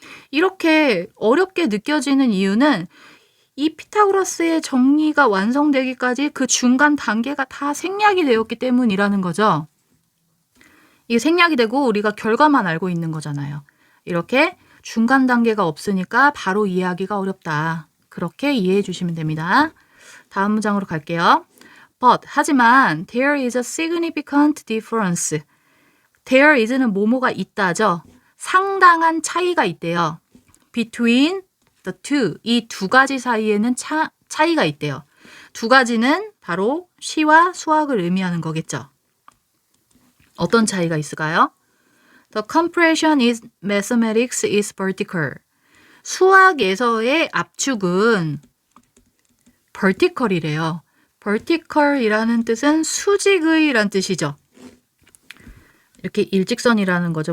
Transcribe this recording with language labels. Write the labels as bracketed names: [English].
[Korean] 이렇게 어렵게 느껴지는 이유는 이 피타고라스의 정리가 완성되기까지 그 중간 단계가 다 생략이 되었기 때문이라는 거죠. 이게 생략이 되고 우리가 결과만 알고 있는 거잖아요. 이렇게 중간 단계가 없으니까 바로 이해하기가 어렵다. 그렇게 이해해 주시면 됩니다. 다음 문장으로 갈게요. [English] But, [Korean] 하지만 [English] there is a significant difference. There is [Korean] 는 뭐뭐가 있다죠. 상당한 차이가 있대요. [English] Between the two. [Korean] 이 두 가지 사이에는 차이가 있대요. 두 가지는 바로 시와 수학을 의미하는 거겠죠. 어떤 차이가 있을까요? [English] The compression in mathematics is vertical. [Korean] 수학에서의 압축은 vertical이래요. vertical이라는 뜻은 수직의란 뜻이죠. 이렇게 일직선이라는 거죠.